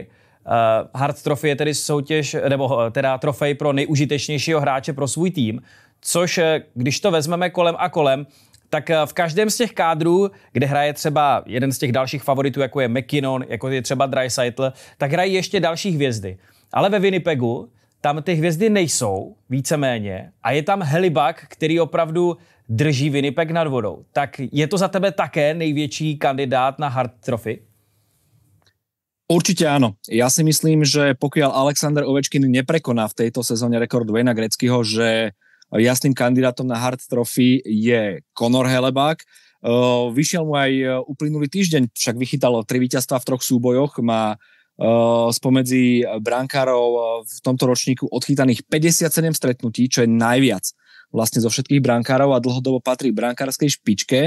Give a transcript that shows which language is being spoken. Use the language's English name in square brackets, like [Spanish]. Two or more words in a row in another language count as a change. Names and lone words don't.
[Czech] Hart Trophy je tedy soutěž, nebo teda trofej pro nejužitečnějšího hráče pro svůj tým, což když to vezmeme kolem a kolem, tak v každém z těch kádrů, kde hraje třeba jeden z těch dalších favoritů, jako je McKinnon, jako je třeba Draisaitl, tak hrají ještě další hvězdy. Ale ve Winnipegu tam ty hvězdy nejsou, víceméně, a je tam Helibak, který opravdu drží Winnipeg nad vodou. Tak je to za tebe také největší kandidát na Hart Trophy? [Slovak] Určite áno. Ja si myslím, že pokiaľ Alexander Ovečkin neprekoná v tejto sezóne rekord Wayna Gretzkyho, že jasným kandidátom na Hart Trophy je Conor Hellebuck. Vyšiel mu aj uplynulý týždeň, však vychytal 3 víťazstvá v 3 súbojoch, má spomedzi brankárov v tomto ročníku odchytaných 57 stretnutí, čo je najviac vlastne zo všetkých brankárov a dlhodobo patrí k brankárskej špičke.